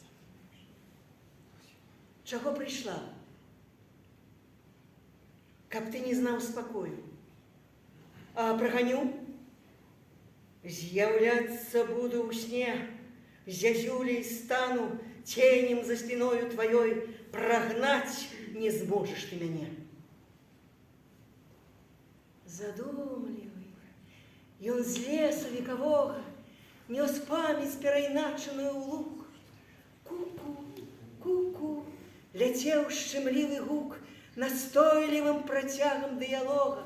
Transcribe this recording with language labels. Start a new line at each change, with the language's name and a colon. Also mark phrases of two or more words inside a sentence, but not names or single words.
Belarusian: Чаго прыйшла? Каб ты не знаў спакою. А праганю? З'яўляцца буду ў сне, зязюлей стану,
Russian: тенем за спиною твоей, прогнать не зможешь ты меня.
Belarusian: Задумливый, ён з лесу векового нес память перайначаную ў луг. Ку-ку, ку-ку, ляцеў шчымлівы гук настойлівым працягам дыялога.